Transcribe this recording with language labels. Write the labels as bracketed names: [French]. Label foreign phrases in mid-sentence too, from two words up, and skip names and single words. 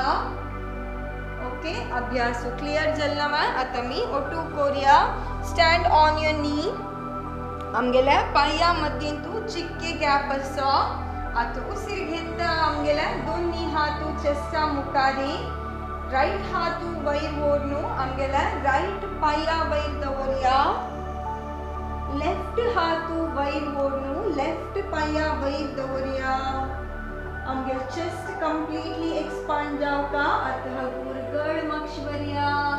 [Konkani] ओके, अभ्यास क्लियर जल्ला. आता मी ओटू करूया. [English] stand on your knee. [Konkani] आमगेल्या पाया मध्येंतू चिक्के गॅप असो. आता उसिर घेता आमगेल्या दोन्ही हातू चेस्टा मुखारी. राईट हातू वैर ओढनू आमगेल्या राईट पाया वैर दवरया. लेफ्ट हातू वैर ओढनू लेफ्ट पाया वैर दवरया. आमगेल [English] chest completely expand [Konkani] जावका. आता गुरगड मागशवरया.